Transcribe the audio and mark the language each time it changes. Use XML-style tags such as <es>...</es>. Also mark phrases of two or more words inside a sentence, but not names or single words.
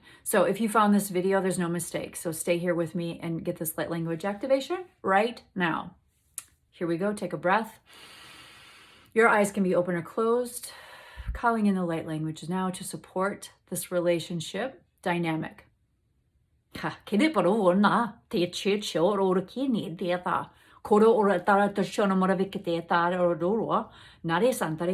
<en>So if you found this video, there's no mistake. So stay here with me and get this light language activation right now. Here we go. Take a breath. Your eyes can be open or closed. Calling in the light language now to support this relationship dynamic. Koro ora tara to shona moravike tara or doro, Nare Santare</en>